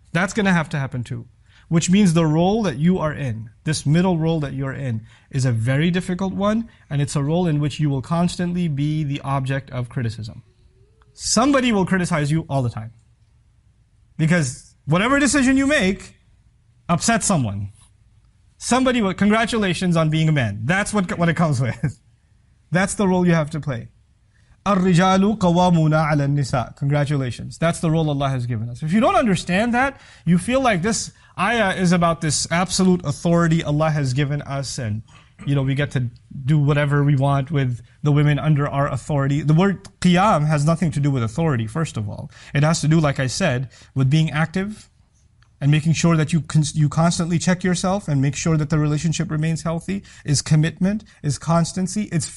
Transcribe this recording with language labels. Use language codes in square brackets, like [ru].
[en] That's going to happen too. Which means the role that you are in, this middle role that you're in, is a very difficult one, and it's a role in which you will constantly be the object of criticism. Somebody will criticize you all the time. Because whatever decision you make upsets someone. Somebody will, congratulations on being a man. That's what it comes with. That's the role you have to play. [ar] الرجال قوامون على النساء. [en] Congratulations. That's the role Allah has given us. If you don't understand that, you feel like this ayah is about this absolute authority Allah has given us, and we get to do whatever we want with the women under our authority. The word qiyam has nothing to do with authority, first of all. It has to do, like I said, with being active and making sure that you constantly check yourself and make sure that the relationship remains healthy, is commitment, is constancy.